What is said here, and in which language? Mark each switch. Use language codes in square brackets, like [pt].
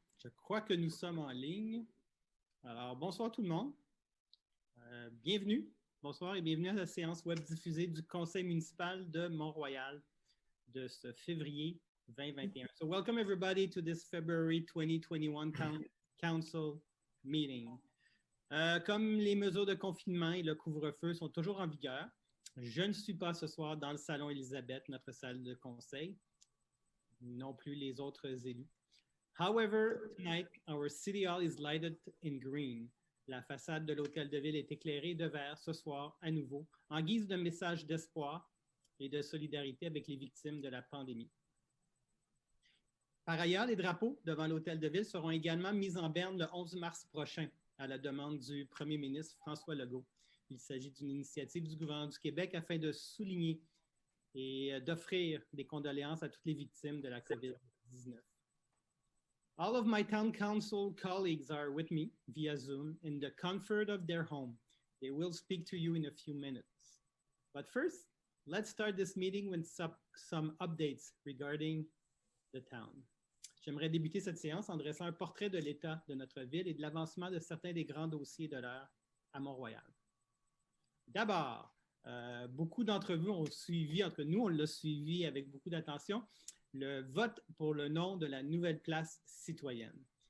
[fr] Je crois que nous sommes en ligne. Alors, bonsoir tout le monde. Bienvenue. Bonsoir et bienvenue à la séance web diffusée du Conseil municipal de Mont-Royal de ce février 2021. [en] So, welcome everybody to this February 2021 Council meeting. [fr] Comme les mesures de confinement et le couvre-feu sont toujours en vigueur, je ne suis pas ce soir dans le salon Élisabeth, notre salle de conseil, non plus les autres élus. [en] However, tonight, our city hall is lighted in green. [fr] La façade de l'hôtel de ville est éclairée de vert ce soir à nouveau, en guise de message d'espoir et de solidarité avec les victimes de la pandémie. Par ailleurs, les drapeaux devant l'hôtel de ville seront également mis en berne le 11 mars prochain, à la demande du premier ministre François Legault. Il s'agit d'une initiative du gouvernement du Québec afin de souligner et d'offrir des condoléances à toutes les victimes de la COVID-19. [en] All of my town council colleagues are with me via Zoom in the comfort of their home. They will speak to you in a few minutes. But first, let's start this meeting with some updates regarding the town. [fr] J'aimerais débuter cette séance en dressant un portrait de l'état de notre ville et de l'avancement de certains des grands dossiers de l'heure à Mont-Royal. D'abord, beaucoup d'entre vous ont suivi, en tout cas nous, on l'a suivi avec beaucoup d'attention, le vote pour le nom de la nouvelle place citoyenne.